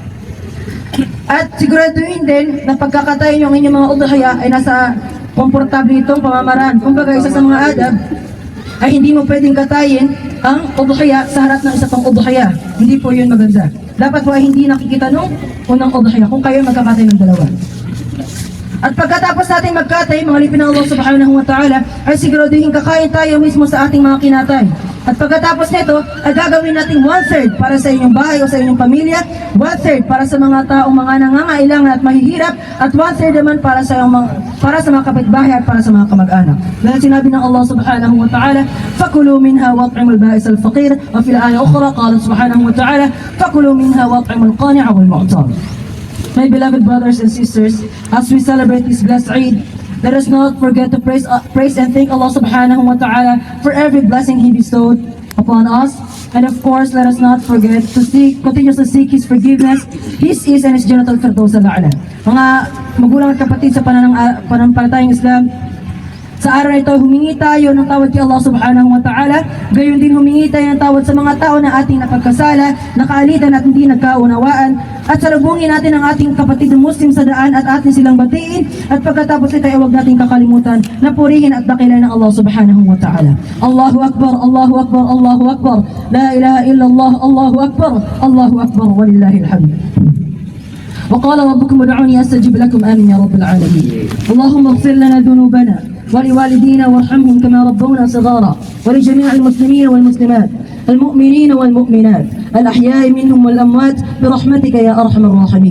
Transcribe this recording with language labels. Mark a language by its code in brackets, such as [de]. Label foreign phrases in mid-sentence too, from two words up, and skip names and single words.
[tl] At siguraduhin din na pagkakatay nyo ang inyong mga udhiya ay nasa komportable itong pamamaraan. Kumbaga isa sa mga adab ay hindi mo pwedeng katayin ang udhiya sa harap ng isa pang udhiya. Hindi po yun maganda. Dapat po ay hindi nakikita nung unang udhiya kung kayo magkakatay ng dalawa. At pagkatapos natin magkatay, mga lipin ng Allah [ar] سبحانه وتعالى, [tl] ay siguraduhin kakain tayo mismo sa ating mga kinatay. At pagkatapos nito, ay gagawin natin 1/3 para sa inyong bahay o sa inyong pamilya, 1/3 para sa mga taong mga nangangailangan at mahihirap, at 1/3 naman para sa mga kapitbahay at para sa mga kamag-anak. Dahil sinabi ng [ar] الله سبحانه وتعالى, فَكُلُوا مِنْهَا وَاطْعِمُوا الْبَائِسَ الْفَقِيرَ وفي الآية أخرى قال سبحانه وتعالى فَكُلُوا مِنْهَا وَاطْعِمُوا الْقَانِعَ وَالْمُعْتَرَ. [en] My beloved brothers and sisters, as we celebrate this blessed Eid, let us not forget to praise and thank Allah [ar] سبحانه وتعالى [en] for every blessing He bestowed upon us. And of course, let us not forget to continue to seek His forgiveness, His ease, and His [ar] جنة الفردوس الأعلى. [tl] Mga magulang at kapatid sa pananampalatayang Islam, sa araw na ito, humingi tayo ng tawad kay Allah [ar] سبحانه وتعالى. [tl] Gayon din humingi tayo ng tawad sa mga tao na ating napagkasala, nakaalitan at hindi nagkaunawaan. At salubungin natin ang ating kapatid na Muslim sa daan at atin silang batiin. At pagkatapos ito ay huwag natin kakalimutan na purihin at dakilan ng Allah [ar] سبحانه وتعالى. الله أكبر، الله أكبر، الله أكبر. لا إله إلا الله، الله أكبر، الله أكبر, ولله الحمد. وقال ربكم ادعوني استجب لكم امين يا رب العالمين. اللهم اغفر لنا ذنوبنا ولوالدينا وارحمهم كما ربونا صغارا ولجميع المسلمين والمسلمات المؤمنين والمؤمنات الأحياء منهم والأموات برحمتك يا أرحم الراحمين.